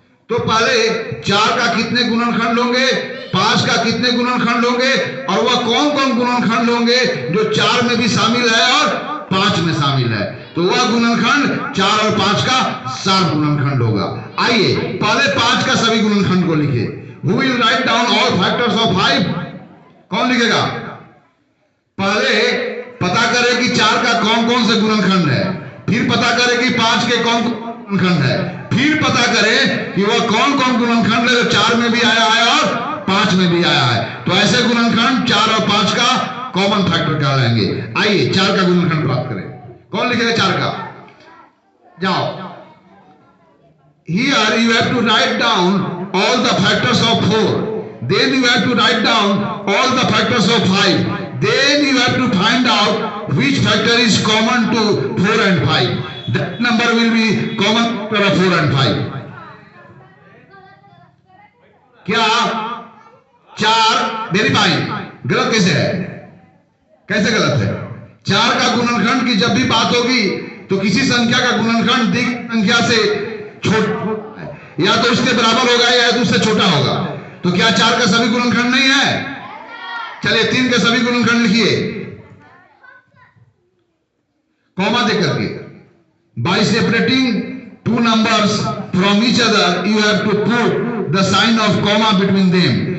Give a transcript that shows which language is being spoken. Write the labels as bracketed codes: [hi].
[hi] तो पहले 4 का कितने गुणनखंड होंगे, 5 का कितने गुणनखंड होंगे और वह कौन कौन गुणनखंड होंगे जो 4 में भी शामिल है और 5 में शामिल है। तो वह गुणनखंड 4 और 5 का सार्वगुणनखंड होगा। आइए पहले 5 का सभी गुणनखंड को लिखिए। [en] Who will write down all factors of 5? [hi] कौन लिखेगा? पहले पता करें कि 4 का कौन कौन से गुणनखंड है, फिर पता करें कि 5 के कौन कौन गुणनखंड है, फिर पता करें कि वह कौन कौन गुणनखंड है जो 4 में भी आया है और 5 में भी आया है। तो ऐसे गुणनखंड 4 और 5 का कॉमन फैक्टर कहलाएंगे। आइए 4 का गुणनखंड प्राप्त करें। कौन लिखेगा 4 का? जाओ। [en] Here you have to write down all the factors of 4. Then you have to write down all the factors of 5. Then you have to find out which factor is common to 4 and 5. That number will be common factor of 4 and 5. [hi] क्या 4 [en] very fine [hi] गलत कैसे है? कैसे गलत है? 4 का गुणनखंड की जब भी बात होगी तो किसी संख्या का गुणनखंड दिख संख्या से छोटा या तो उसके बराबर होगा या तो उससे छोटा होगा। तो क्या 4 का सभी गुणनखंड नहीं है? चलिए 3 के सभी गुणनखंड लिखिए कॉमा देकर के। [en] By separating two numbers from each other, you have to put the sign of comma between them.